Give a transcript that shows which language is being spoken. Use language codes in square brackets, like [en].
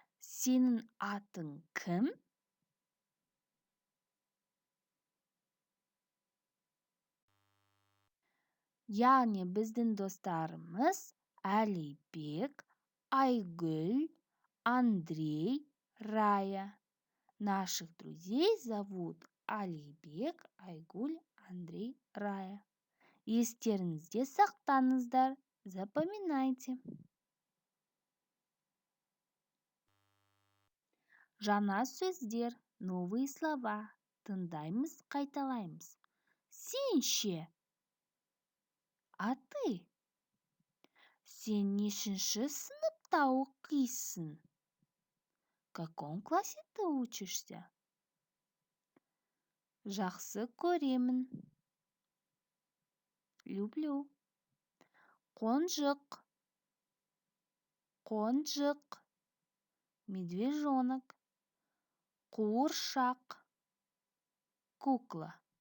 [kk] Сенің атың кім? Яғни біздің достарымыз Әлібек, Айгүл, Андрей, Рая. [ru] Наших друзей зовут Әлібек, Айгуль, Андрей, Рая. [kk] Естеріңізде сақтаңыздар, [ru] запоминайте. [kk] Жаңа сөздер, [ru] новые слова. [kk] Тыңдаймыз, қайталаймыз. Сен ше? [ru] А ты? [kk] Сен нешінші сыныпта оқисың? [ru] В каком классе ты учишься? [kk] Жақсы көремін. [ru] Люблю. [kk] Қонжық. Қонжық. [ru] Медвежонок. [kk] Қуыршақ. [ru] Кукла.